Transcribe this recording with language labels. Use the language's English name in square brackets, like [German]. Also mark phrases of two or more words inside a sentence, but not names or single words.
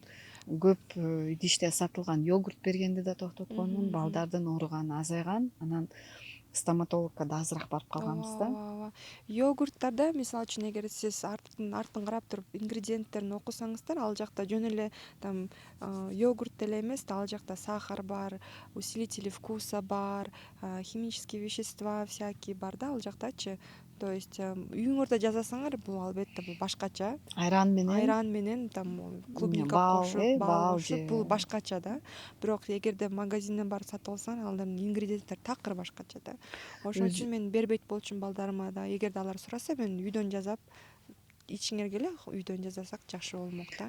[Kyrgyz] Көп идиште сатылган йогурт бергенди да токтотконмун. Балдардын ооруганы азайган. Анан стоматологко да азыраак барып калганбыз да. Ооба. Йогурттарда, мисалы үчүн, эгер сиз артын карап туруп ингредиенттерин окусаңыздар, ал жакта жөн эле там йогурт деле эмес да, ал жакта сахар бар, [Russian] усилители вкуса [Kyrgyz] бар, [Russian] химические вещества всякие [Kyrgyz] бар да, ал жактачы. [Russian] То есть [Kyrgyz] үйүңөрдө жасасаңар, бул албетте бул башкача. Айран менен там клубника баал, кошуп, баал баал кошуп, же. бул башкача да. Бирок эгерде магазинден барып сатып алсаң, алардын ингредиенттери такыр башкача да. Ошон үчүн мен бербейт болчумун балдарыма да. Эгерде алар сураса, мен үйдөн жасап ичиңер келе, үйдөн жасасак жакшы болмок да.